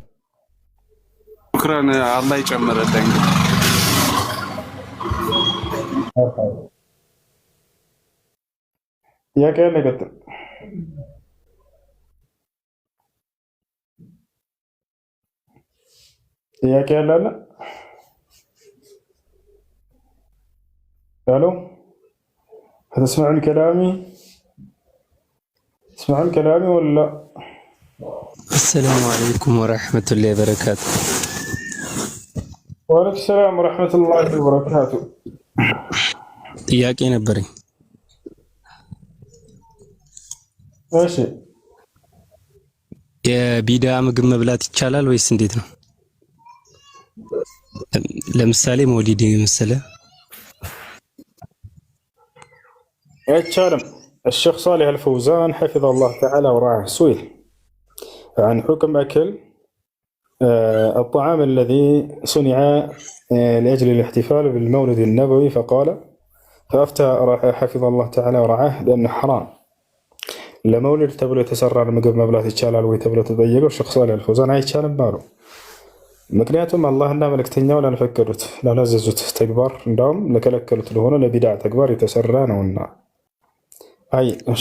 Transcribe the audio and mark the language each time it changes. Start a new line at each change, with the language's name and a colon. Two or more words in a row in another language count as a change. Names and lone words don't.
Amharic: ሽክራን። አላህ ይጨምርልኝ። ጥያቄ ያለ ቀጥል። ጥያቄ ያለ አለ?
Arabic: الو هتسمعون كلامي؟ تسمعون كلامي ولا لا؟ السلام عليكم ورحمة الله وبركاته. وعليكم السلام ورحمة الله وبركاته.
Amharic: ጥያቄ ነበረኝ። እሺ፣ የቢዳ ምግብ መብላት ይቻላል ወይስ እንዴት ነው? ለምሳሌ መውሊድ የመሰለ
Arabic: አይቻልም። الشيخ صالح الفوزان حفظه الله تعالى ورعاه سئل عن حكم أكل الطعام الذي صنع لأجل الاحتفال بالمولد النبوي فأفتى حفظه الله تعالى ورعاه بأنه حرام.
Amharic: ለመውሊድ ተብሎ የተሰራ ምግብ መብላት ይቻላል ወይ ተብሎ ተጠየቀው ሼክ ሷሊህ አልፈውዛን አይቻልም አሉ። ምክንያቱም አላህና መልእክተኛው ላልፈቀዱት ላላዘዙት ተግባር እንዳውም ለከለከሉት ለሆነ ለቢድዓ ተግባር የተሰራ ነውና። አይ እሺ